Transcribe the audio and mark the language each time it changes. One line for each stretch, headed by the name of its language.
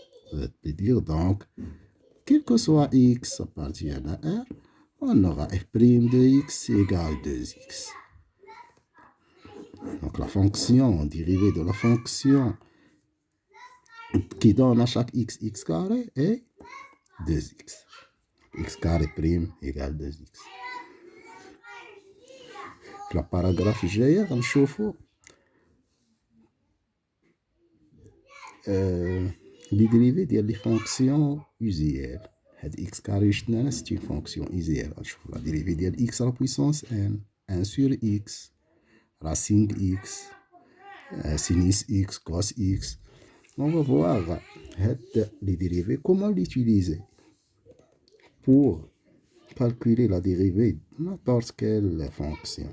French: Ça veut dire donc, quel que soit x appartient à R, on aura f' de x égale 2x. Donc, la fonction dérivée de la fonction qui donne à chaque x, x carré est 2x. x carré prime égale 2x.
Arabic: في الباراجراف الجاية غنشوفو لي ديريفي ديال لي فونكسيون usuel. هاد x كاري شتنا سيت اون فونكسيون usuel. غنشوفو لا ديريفي ديال x لا بويسونس n 1 sur x racine x sinus x cos x.
French: On va voir les dérivés, comment l'utiliser pour calculer la dérivée de n'importe quelle fonction.